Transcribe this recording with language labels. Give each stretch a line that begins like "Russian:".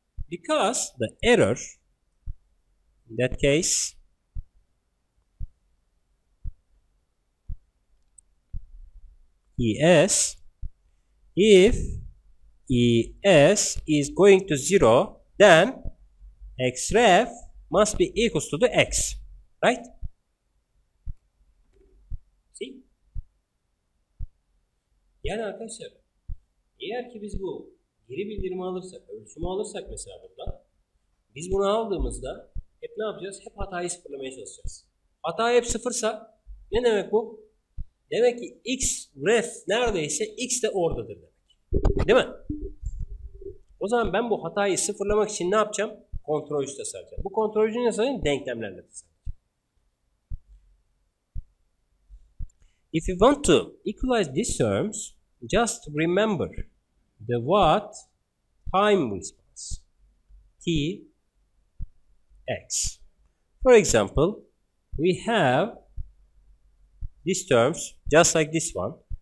English: Because the error, in that case, ES, if ES is going to 0, then xref must be equals to the x, right? See?
Turkish: Yani arkadaşlar, eğer ki biz bu geri bildirimi alırsak, ölçümü alırsak mesela burada, biz bunu aldığımızda hep ne yapacağız? Hep hatayı sıfırlamaya çalışacağız. Hata hep sıfırsa ne demek bu? Demek ki x ref neredeyse x de oradadır demek. Değil mi? O zaman ben bu hatayı sıfırlamak için ne yapacağım? Kontrolcü tasarlayacağım. Bu kontrolcü ne sayayım? Denklemlerle tasarlayacağım.
English: If you want to equalize these terms, just remember the what time response, t, x. For example, we have these terms just like this one.